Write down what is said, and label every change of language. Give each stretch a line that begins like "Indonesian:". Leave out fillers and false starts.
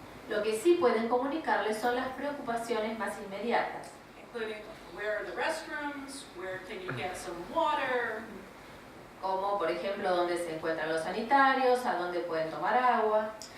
Spanish: Lo que sí pueden comunicarles son las preocupaciones más inmediatas,
English: including where are the restrooms, where can you get some water,
Spanish: como por ejemplo dónde se encuentran los sanitarios, a dónde pueden tomar agua,